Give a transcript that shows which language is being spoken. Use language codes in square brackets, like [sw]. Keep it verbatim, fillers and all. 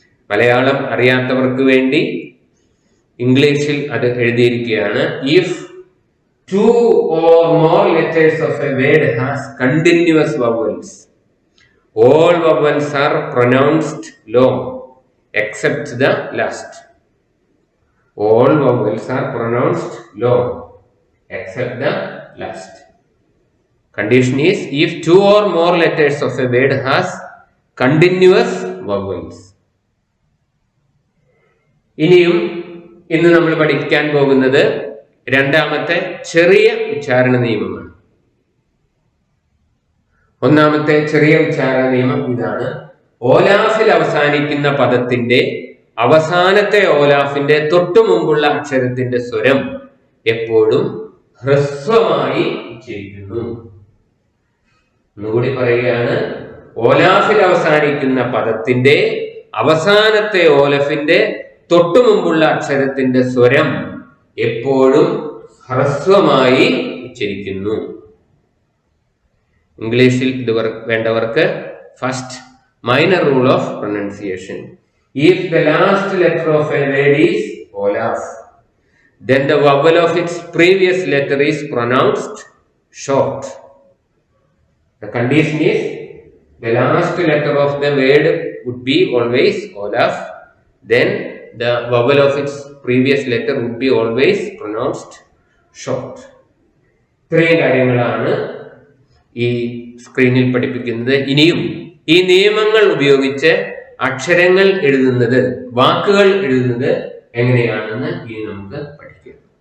[ml] മലയാളം അറിയാത്തവർക്ക് വേണ്ടി ഇംഗ്ലീഷിൽ അത് എഴുതിയിരിക്കുകയാണ്. [en] If two or more letters of a word has continuous vowels, all vowels are pronounced long except the last. All vowels are pronounced long except the last. Condition is if two or more letters of a word has continuous vowels. [ml] ഇനിയും ഇന്ന് നമ്മൾ പഠിക്കാൻ പോകുന്നത് രണ്ടാമത്തെ ചെറിയ ഉച്ചാരണ നിയമമാണ്. ഒന്നാമത്തെ ചെറിയ ഉച്ചാരണ നിയമം ഇതാണ്: ഓലാഫിൽ അവസാനിക്കുന്ന പദത്തിന്റെ അവസാനത്തെ ഓലാഫിന്റെ തൊട്ടു മുമ്പുള്ള അക്ഷരത്തിന്റെ സ്വരം എപ്പോഴും ഹ്രസ്വമായി ഉച്ചരിക്കുന്നു. ഒന്നുകൂടി പറയുകയാണ്: ഓലാഫിൽ അവസാനിക്കുന്ന പദത്തിന്റെ അവസാനത്തെ ഓലഫിന്റെ തൊട്ടു മുമ്പുള്ള അക്ഷരത്തിന്റെ സ്വരം എപ്പോഴും ഹ്രസ്വമായി ഉച്ചരിക്കുന്നു. ഇംഗ്ലീഷിൽ ഇത് വേണ്ടവർക്ക് [en] First minor rule of pronunciation. If the last letter of a word is olaf, then the vowel of its previous letter is pronounced short. The condition is the last letter of the word would be always olaf, then the vowel of its previous letter would be always pronounced short. Three [ml] കാര്യങ്ങളാണ് ഈ സ്ക്രീനിൽ പഠിപ്പിക്കുന്നത്. ഇനിയും ഈ നിയമങ്ങൾ ഉപയോഗിച്ച് അക്ഷരങ്ങൾ എഴുതുന്നത്, വാക്കുകൾ എഴുതുന്നത് എങ്ങനെയാണെന്ന് ഇനി നമുക്ക് പഠിക്കാം.